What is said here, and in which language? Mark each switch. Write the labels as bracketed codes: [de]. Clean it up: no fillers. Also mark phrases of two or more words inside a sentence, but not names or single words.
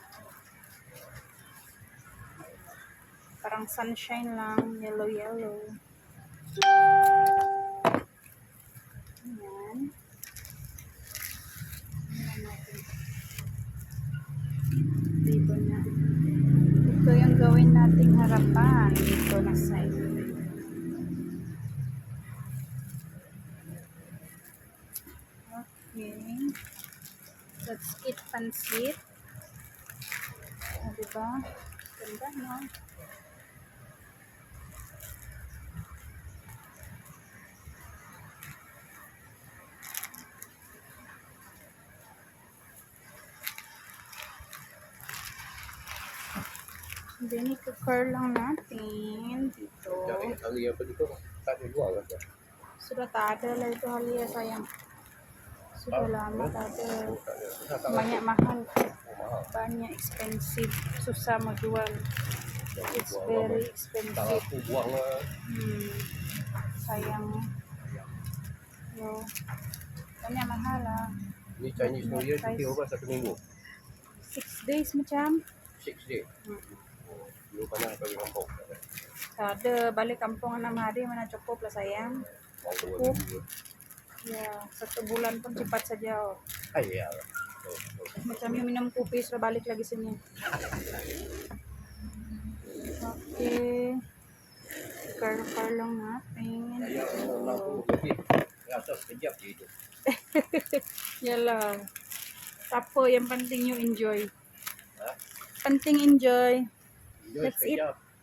[tl] Parang sunshine lang. [en] Yellow, yellow. [tl] Ayan. Ayan natin. Ribbon na. Ito yung gawin nating harapan. Dito na side. Okay. [en] That's it, [tl] pansit. Diba? Ganda, no? Then, i-curl lang natin dito. [ms] Halia pa dito. Tadi dua kan. Sudah tak ada lah itu halia sayang. Sudah lama tak ada. Banyak mahal. Banyak expensive. Susah mau jual. [en] It's very expensive. [ms] Aku buang Sayang. Yo. Banyak mahal lah. ni Chinese New Year cuti berapa 1 minggu? 6 days macam. 6 day. Belum pernah balik kampung. Tak ada. Balik kampung 6 hari mana cukup lah sayang. Cukup. Ya, 1 bulan pun cepat saja. Oh. Ya. Macam yung minum kopi sudah balik lagi sini. Okay. [tl] Curl lang natin. [ms] Rasa sekejap je itu. Yalah. Tapo, yang penting [en] you enjoy. [ms] Ha? Penting enjoy. Enjoy [en] That's it. [ms] sekejap.